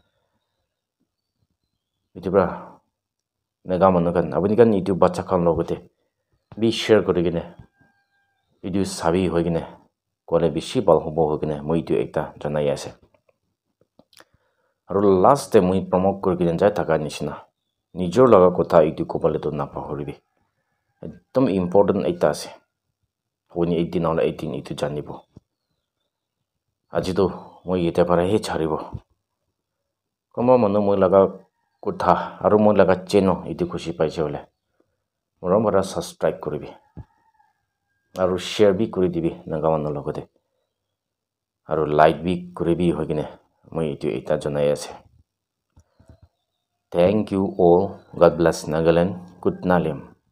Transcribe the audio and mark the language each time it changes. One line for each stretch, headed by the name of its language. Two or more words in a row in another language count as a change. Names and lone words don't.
Naga Pidgin: itu bra naga manu kan abuni kan itu bacha khan logote bi share korigine itu sabi hoigine kole beshi bal hobo hoigine moi itu ekta janai ase aru last te moi promote korigine jai thaka nishina nijor laga kotha itu kopale to na pahoribi ekdom important ekta ase honi 18 ola 18 itu janibo aji to moi ete pare he charibo koma manu moi laga kotha aru moi laga cheno itu khushi paise hole morom bara subscribe koribi aru share bi kori dibi naga manu logote aru like bi koribi hogine moi itu eta janai ase
English: thank you all god bless Nagaland good
Naga Pidgin: nalim